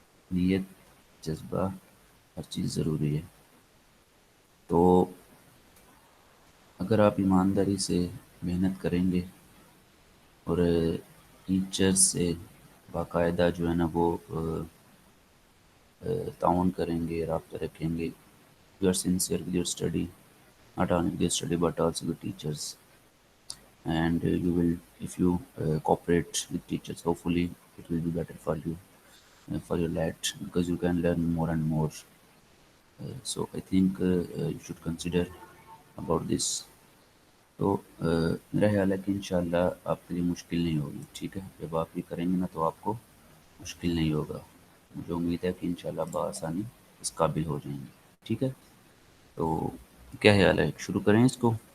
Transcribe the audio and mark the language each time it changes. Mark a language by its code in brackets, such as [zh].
[ur] نیت، جذبہ، ہر چیز ضروری ہے. تو اگر آپ ایمانداری سے محنت کریں گے اور ٹیچر سے باقاعدہ جو ہے نا وہ تعاون کریں گے، رابطہ رکھیں گے. [en] You are sincere with your study, not only the study but also the teachers, and you will, if you cooperate with teachers, hopefully it will be better for you, for your lad, because you can learn more and more. So I think you should consider about this. [ur] تو میرا خیال ہے کہ انشاءاللہ آپ کے لیے مشکل نہیں ہوگی. ٹھیک ہے، جب آپ یہ کریں گے نا تو آپ کو مشکل نہیں ہوگا. مجھے امید ہے کہ انشاءاللہ بآسانی اس قابل ہو جائیں گے. ٹھیک ہے، تو کیا خیال ہے، شروع کریں اس کو؟